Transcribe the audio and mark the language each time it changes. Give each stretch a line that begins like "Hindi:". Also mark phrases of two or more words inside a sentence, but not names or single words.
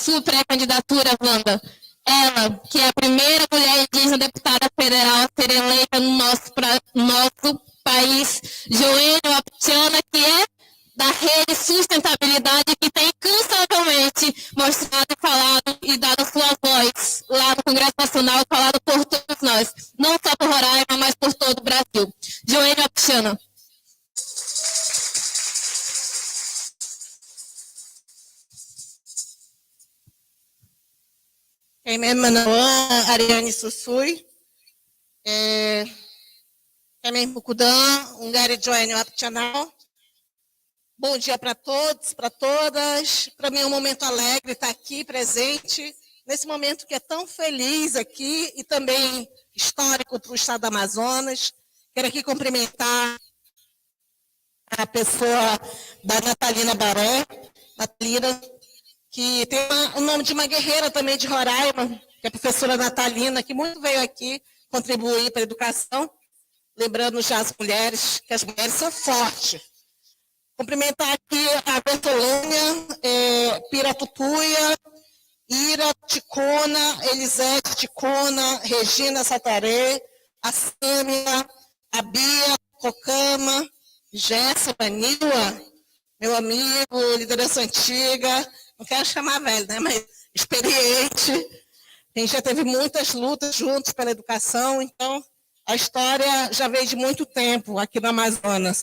Portuguese: sua pré-candidatura, Wanda, ela, que é a primeira mulher indígena deputada federal a ser eleita no nosso país, Joênia Wapichana, que é da Rede Sustentabilidade, que tem incansavelmente mostrado e falado e dado sua voz lá no Congresso Nacional, falado por todos nós, não só por Roraima, mas por todo o Brasil. Joênia Wapichana. Manawan, Ariane Sussui, Kemen Bukudan, Ungari Joênia Wapichana. Bom dia para todos, para todas. Para mim é um momento alegre estar aqui presente, nesse momento que é tão feliz aqui e também histórico para o estado do Amazonas. Quero aqui cumprimentar a pessoa da Natalina Baré, Natalina, que tem o nome de uma guerreira também de Roraima, que é a professora Natalina, que muito veio aqui contribuir para a educação, lembrando já as mulheres, que as mulheres são fortes. Cumprimentar aqui a Bertolônia, Piratutuia, Ira Ticona, Elisete Ticona, Regina Sataré, a Sâmia, a Bia Cocama, Jéssica Nila, meu amigo, liderança antiga, não quero chamar velho, né, mas experiente. A gente já teve muitas lutas juntos pela educação, então a história já veio de muito tempo aqui no Amazonas.